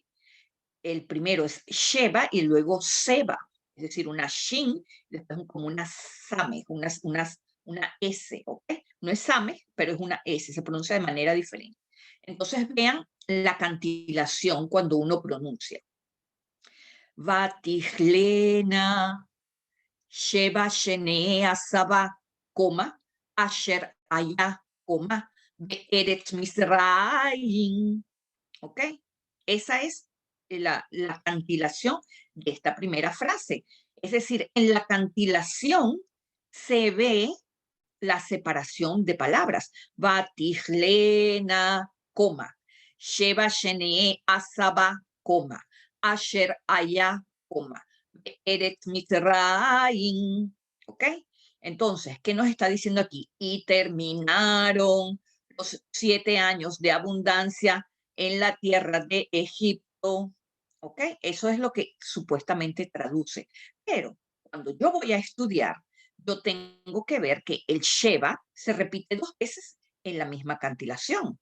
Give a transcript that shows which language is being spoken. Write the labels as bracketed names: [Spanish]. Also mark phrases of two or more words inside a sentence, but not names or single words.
[Spanish] El primero es Sheba y luego Seba, es decir, una shin, después como una same, una S, ¿ok? No es same, pero es una S, se pronuncia de manera diferente. Entonces vean la cantilación cuando uno pronuncia. [Hebrew] ותכלינה שבע שני השבע, coma, אשר היה, coma, בארץ מצרים. [Spanish] ¿Ok? Esa es la cantilación de esta primera frase. Es decir, en la cantilación se ve la separación de palabras. Vatihlena, coma, [Hebrew] שבע שני השבע, coma, אשר היה, coma, ארץ מצרים. [Spanish] ¿Ok? Entonces, ¿qué nos está diciendo aquí? Y terminaron los 7 años de abundancia en la tierra de Egipto. ¿Ok? Eso es lo que supuestamente traduce. Pero cuando yo voy a estudiar, yo tengo que ver que el Sheba se repite 2 veces en la misma cantilación.